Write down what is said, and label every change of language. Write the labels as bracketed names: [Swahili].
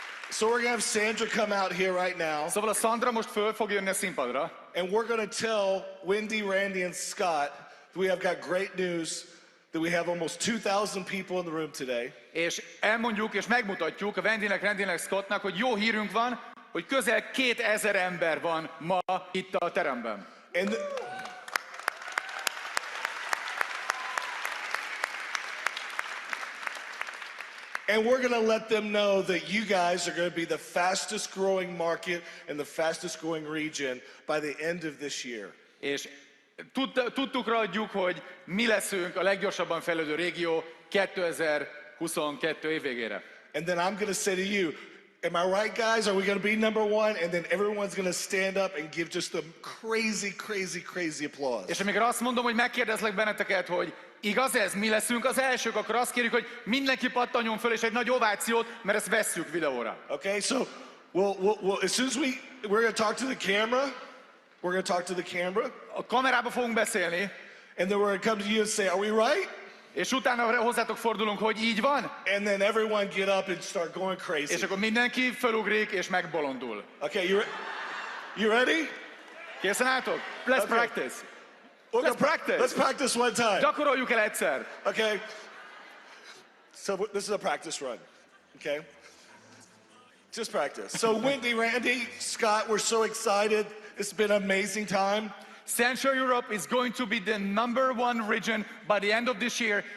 [English] So we're going to have Sandra come out here right now. [Hungarian] Szóval a Sandra most föl fog jönni a színpadra. [English] And we're going to tell Wendy, Randy, and Scott that we have got great news, that we have almost 2,000 people in the room today. [Hungarian] És elmondjuk és megmutatjuk a Wendynek, Randynek, Scottnak, hogy jó hírünk van, hogy közel 2000 ember van ma itt a teremben. [English] And we're going to let them know that you guys are going to be the fastest growing market and the fastest growing region by the end of this year. [Hungarian] És tudtukra adjuk, hogy mi leszünk a leggyorsabban fejlődő régió 2022 év végére. [English] And then I'm going to say to you, am I right, guys? Are we going to be #1? And then everyone's going to stand up and give just a crazy, crazy, crazy applause. [Hungarian] És amikor azt mondom, hogy megkérdezlek benneteket, hogy igaz ez, mi leszünk az elsők, akkor azt kérjük, hogy mindenki pattanjon föl, és egy nagy ovációt, mert ezt vesszük videóra. [English] Okay, so we'll as soon as we're going to talk to the camera, we're going to talk to the camera. [Hungarian] A kamerába fogunk beszélni. [English] And then we're going to come to you and say, are we right? [Hungarian] És utána hozzátok fordulunk, hogy így van. [English] And then everyone get up and start going crazy. [Hungarian] És akkor mindenki fölugrik és megbolondul. [English] Okay, you ready? [Hungarian] Készen álltok? [English] Let's practice. Let's practice. Let's practice one time. [Hungarian] Gyakoroljuk el egyszer. [English] Okay. So this is a practice run. Okay. Just practice. So Wendy, Randy, Scott, we're so excited. It's been an amazing time. Central Europe is going to be the #1 region by the end of this year.